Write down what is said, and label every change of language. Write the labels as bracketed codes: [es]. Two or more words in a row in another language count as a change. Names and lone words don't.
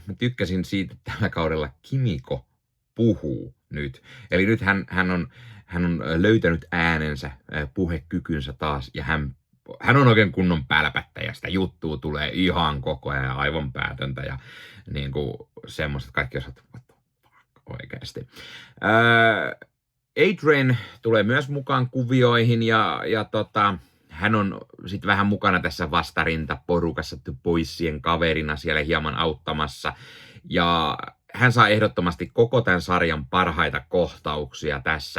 [fi] Mä tykkäsin siitä, että tällä kaudella Kimiko puhuu nyt. Eli nyt hän on löytänyt äänensä, puhekykynsä taas, ja hän on oikein kunnon pälpättä, ja sitä juttua tulee ihan koko ajan aivan päätöntä, ja niin kuin semmoista, kaikki osat, [en] what the fuck, [fi] oikeasti. Adrian tulee myös mukaan kuvioihin, ja hän on sitten vähän mukana tässä vastarintaporukassa The Boysien kaverina siellä hieman auttamassa. Ja hän saa ehdottomasti koko tämän sarjan parhaita kohtauksia tässä.